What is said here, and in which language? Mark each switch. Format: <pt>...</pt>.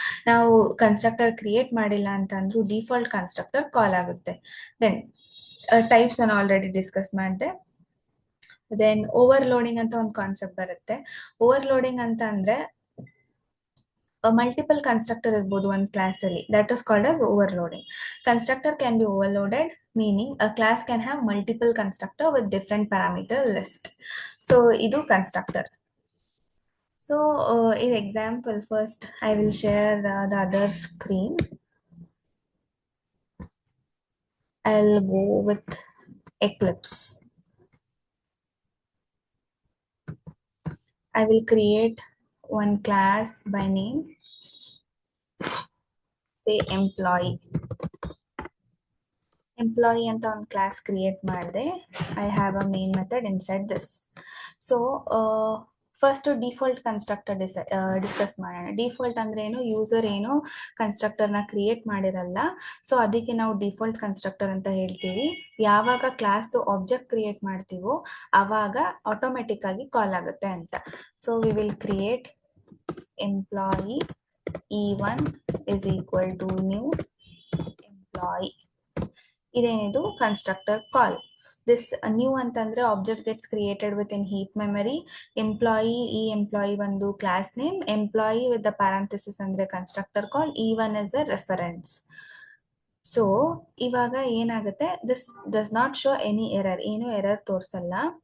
<kn>ನಾವು constructor create ಮಾಡಿಲ್ಲ ಅಂತಂದ್ರೂ ಡಿಫಾಲ್ಟ್ ಕನ್ಸ್ಟ್ರಕ್ಟರ್ ಕಾಲ್ ಆಗುತ್ತೆ. ದೆನ್ ಟೈಪ್ಸ್ ಅನ್ನು ಆಲ್ರೆಡಿ ಡಿಸ್ಕಸ್ ಮಾಡಿದೆ. ದೆನ್ ಓವರ್ಲೋಡಿಂಗ್ ಅಂತ ಒಂದು ಕಾನ್ಸೆಪ್ಟ್ ಬರುತ್ತೆ. ಓವರ್ಲೋಡಿಂಗ್ ಅಂತ ಅಂದ್ರೆ ಮಲ್ಟಿಪಲ್ ಕನ್ಸ್ಟ್ರಕ್ಟರ್ ಇರ್ಬೋದು ಒಂದು ಕ್ಲಾಸ್ ಅಲ್ಲಿ.</kn> <en>That is called as overloading. Constructor can be overloaded, meaning a class can have multiple constructor with different parameter list. So</en> <kn>ಇದು constructor.</kn> <en>So in example, first I will share the other screen. I'll go with Eclipse. I will create one class by name, say employee.</en> <kn>Employee ಅಂತ ಒಂದು class create ಮಾಡಿದೆ.</kn> <en>I have a main method inside this.</en> <kn>So first default constructor discuss ಮಾಡೋಣ. Default ಅಂದ್ರೆ ಏನು, user ಏನು ಕನ್ಸ್ಟ್ರಕ್ಟರ್ನ create ಮಾಡಿರಲ್ಲ, so ಅದಕ್ಕೆ ನಾವು ಡಿಫಾಲ್ಟ್ ಕನ್ಸ್ಟ್ರಕ್ಟರ್ ಅಂತ ಹೇಳ್ತೀವಿ. ಯಾವಾಗ ಕ್ಲಾಸ್ದು ಆಬ್ಜೆಕ್ಟ್ ಕ್ರಿಯೇಟ್ ಮಾಡ್ತೀವೋ ಆವಾಗ ಆಟೋಮೆಟಿಕ್ ಆಗಿ ಕಾಲ್ ಆಗುತ್ತೆ ಅಂತ.</kn> <en>So we will create employee e1 is equal to new employee.</en> <kn>ಇದೇನಿದು ಕನ್ಸ್ಟ್ರಕ್ಟರ್ ಕಾಲ್.</kn> <en>This new ಅಂತಂದ್ರೆ object gets created with in heap memory.</en> <kn>Employee, ಈ ಎಂಪ್ಲಾಯಿ ಒಂದು class name, employee with the parenthesis ಅಂದ್ರೆ constructor call,</kn> <en>e1 is a reference.</en> <kn>So ಇವಾಗ ಏನಾಗುತ್ತೆ,</kn> <en>this does not show any error,</en> <kn>ಏನು error ತೋರಿಸಲ್ಲ.</kn>